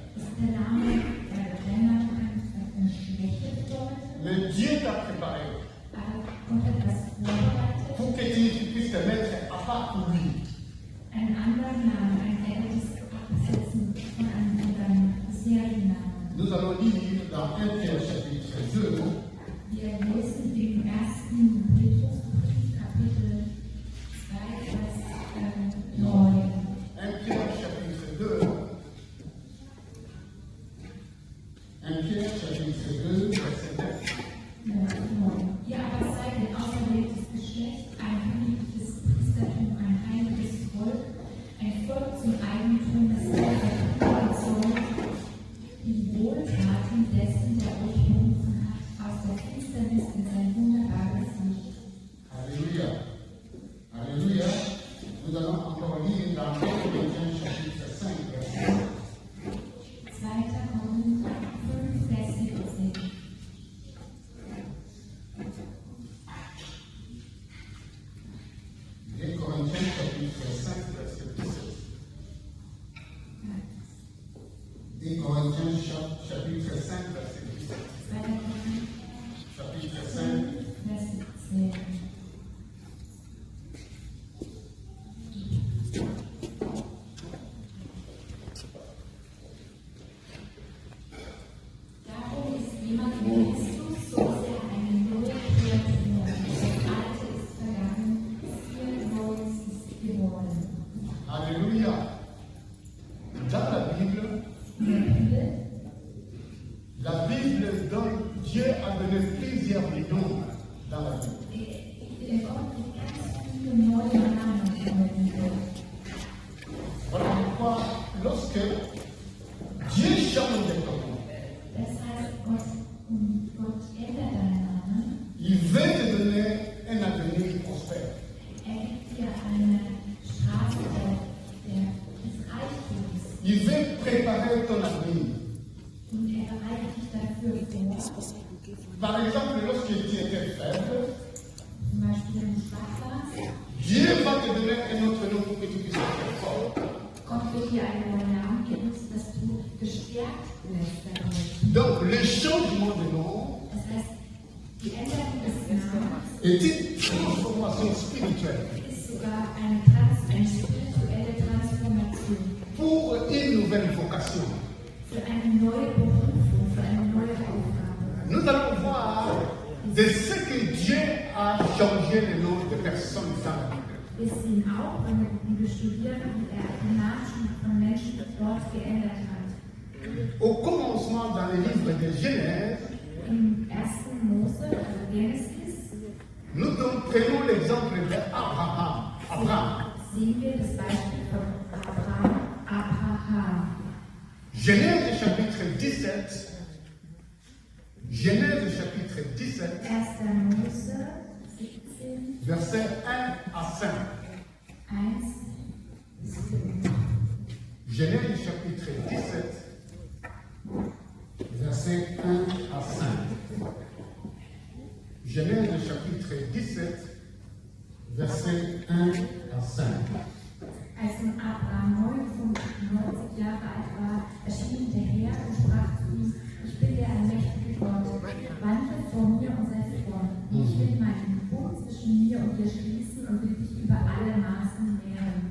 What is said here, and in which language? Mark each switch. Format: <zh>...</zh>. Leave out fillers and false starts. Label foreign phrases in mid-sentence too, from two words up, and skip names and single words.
<fr>Mais Dieu t'a préparé pour que tu puisses te mettre à part pour lui. Nous allons lire dans 1 Pierre chapitre 2.</fr> <de>Wir lesen im 1. Petrusbrief, Kapitel 2, Vers 9.</de> <fr>1 Pierre chapitre 2. 1 Pierre chapitre 2, verset 9. Ihr aber seid ein auserwähltes Geschlecht, ein geliebtes Priestertum, ein heiliges Volk, ein Volk zum Eigentum des Gottes, die Wohltaten dessen, der euch berufen hat, aus der Finsternis in sein wunderbares Licht. Alléluia. Alléluia. Nous allons encore lire dans 2 Corinthiens chapitre 5, verset</fr> <de>2. Korinther 5, Vers 17.</de> <fr>2 Corinthiens chapitre 5, verset 17. 2 Corinthiens chapitre 5, verset 17.</fr> <de>2. Korinther</de> <fr>Chapitre 5.</fr> <de>5, Vers 17. Darum ist jemand in Christus, so ist eine neue Kreatur. Das Alte ist vergangen, siehe, Neues ist geworden.</de> <fr>Alléluia. Dans la Bible donne, Dieu a donné plusieurs noms dans la Bible.</fr> <de>Der Gott gibt ganz viele neue Namen in der Bibel.</de> <fr>Voilà pourquoi, lorsque Dieu change de nom,</fr> <de>Das heißt, Gott ändert deinen Namen.</de> <fr>il veut te donner un avenir prospère.</fr> <de>Gibt dir eine Straße des Reichtums.</de> <fr>Il veut préparer ton avenir.</fr> <de>Und bereitet dich dafür vor.</de> <fr>Par exemple, lorsque tu étais faible,</fr> <de>Zum Beispiel, wenn du schwach warst.</de> <fr>Dieu va te donner un autre nom pour que tu puisses être fort.</fr> <de>Gott wird dir einen neuen Namen geben, dass du gestärkt wirst dadurch.</de> <fr>Donc, le changement de nom</fr> <de>Das heißt, die Änderung des Namens</de> <fr>est une transformation spirituelle</fr> <de>ist sogar eine spirituelle Transformation</de> <fr>pour une nouvelle vocation.</fr> <de>für eine neue Berufung, für eine neue Aufgabe.</de> <fr>Nous allons voir de ce que Dieu a changé le nom de personnes dans la Bible.</fr> <de>Wir sehen auch, wenn wir die Bibel studieren, wie den Namen von Menschen dort geändert hat.</de> <fr>Au commencement, dans le livre de Genèse,</fr> <de>Im 1. Mose, also Genesis,</de> <fr>nous prenons l'exemple d'Abraham. Abraham.</fr> <de>sehen wir das Beispiel von Abraham.</de> <fr>Genèse chapitre 17. Genèse chapitre 17,</fr> <de>1. Mose 17,</de> <fr>versets 1 à 5.</fr> <de>1 bis 5.</de> <fr>Genèse chapitre 17, versets 1 à 5. Genèse chapitre 17, versets 1 à 5.</fr> <de>Als nun Abraham 99 Jahre alt war, erschien der Herr und sprach zu ihm: Ich bin der allmächtige Gott, wandle vor mir und sei fromm. Ich will meinen Bund zwischen mir und dir schließen und will dich über alle Maßen mehren.</de>